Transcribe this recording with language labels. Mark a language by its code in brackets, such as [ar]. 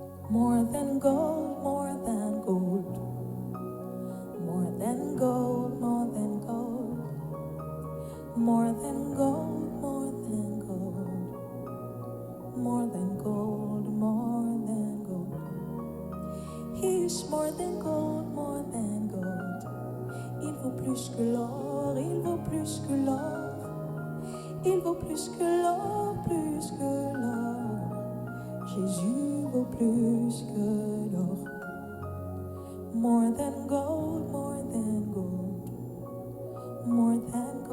[en] More than gold, more than gold. More than gold, more than gold. More than gold, more than gold. More than gold, more than gold. He is more than gold, more than gold. [fr] Il vaut plus que l'or, il vaut plus que l'or. Il vaut plus que l'or, plus que l'or. Jésus vaut plus que l'or. [en] More than gold, more than gold. More than